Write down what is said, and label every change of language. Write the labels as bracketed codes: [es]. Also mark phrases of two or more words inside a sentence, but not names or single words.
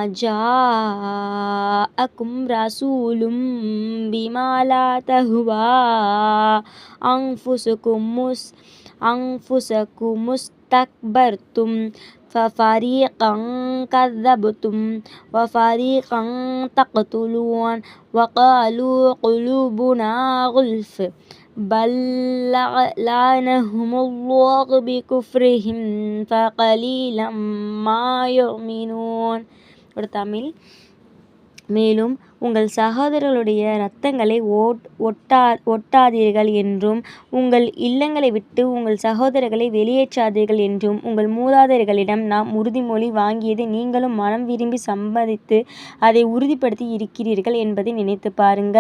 [ar] جاءكم رسول بما لا تهوى أنفسكم استكبرتم ففريقا كذبتم وفريقا تقتلون وقالوا قلوبنا غلف بل لعنهم الله بكفرهم فقليلا ما يؤمنون. [ta] ஒரு தமிழ். மேலும் உங்கள் சகோதரர்களுடைய இரத்தங்களை ஒட்டாதீர்கள் என்றும் உங்கள் இல்லங்களை விட்டு உங்கள் சகோதரர்களை வெளியேற்றாதீர்கள் என்றும் உங்கள் மூதாதையர்களிடம் நாம் உறுதிமொழி வாங்கியது நீங்களும் மனம் விரும்பி சம்மதித்து அதை உறுதிப்படுத்தி இருக்கிறீர்கள் என்பதை நினைத்து பாருங்கள்.